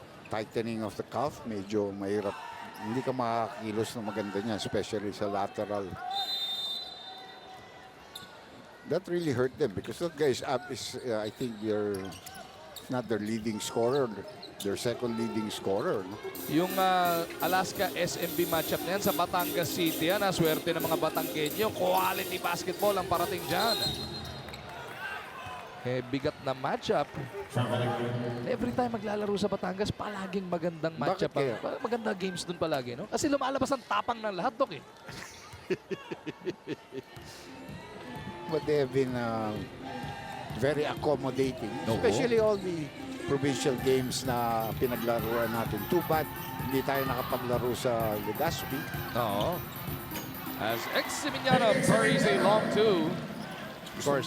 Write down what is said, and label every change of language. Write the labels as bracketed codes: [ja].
[en] Tightening of the calf. [tl] Medyo mahirap. Hindi ka makakilos na maganda niya, especially sa lateral. [en] That really hurt them because that guy's up is, I think, not their leading scorer, their second leading scorer. No? [tl] Yung Alaska SMB matchup na yan sa Batangas City, swerte ng mga Batanggenyo. Quality basketball ang parating dyan. Bigat na matchup. Every time maglalaro sa Batangas, palaging magandang matchup. Maganda games dun palagi, no? Kasi lumalabas ang tapang ng lahat, Dok, eh. [en] But they have been very accommodating. Especially all the provincial games [tl] na pinaglaruan natin. Too bad, hindi tayo nakapaglaro sa Legazpi. [en] Oo. As Eximiniano parries a long 2. Of course.